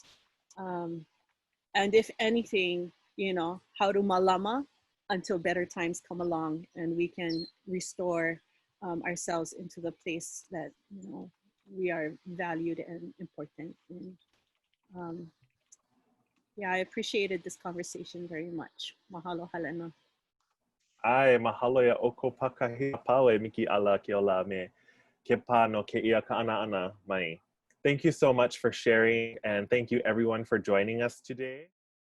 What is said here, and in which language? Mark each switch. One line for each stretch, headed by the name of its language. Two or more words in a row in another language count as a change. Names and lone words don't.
English: And if anything, you know, how to malama until better times come along and we can restore ourselves into the place that, you know, we are valued and important in. Yeah, I appreciated this conversation very much. Mahalo, Halena.
Hawaiian: Ai, mahalo ya oko pakahi paue Mikiala Keola me Kepā no keia ka'ana ana mai.
English: Thank you so much for sharing, and thank you everyone for joining us today.